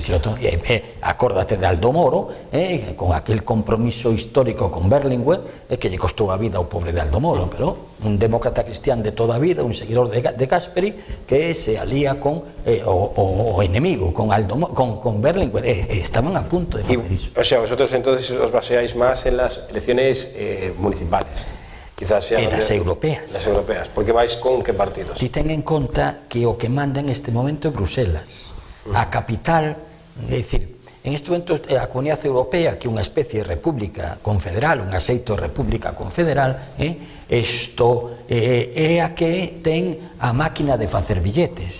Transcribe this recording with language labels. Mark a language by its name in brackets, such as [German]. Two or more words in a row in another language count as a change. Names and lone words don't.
[Galician] Acórdate de Aldo Moro, con aquel compromiso histórico con Berlinguer, que lle costou a vida ao pobre de Aldo Moro, pero un demócrata cristián de toda a vida, un seguidor de Gasperi, que se alía con o enemigo, con Berlinguer, estaban a punto de facer iso. [Spanish] O sea, vosotros entonces os baseáis más en las elecciones municipales, quizás sean las europeas. Las europeas, porque vais con que partidos? Si [Galician] ten en conta que o que manda en este momento é Bruselas. A capital, é dicir, en este momento a Comunidade Europea, que é unha especie de república confederal, un aceito de república confederal, isto é a que ten a máquina de facer billetes.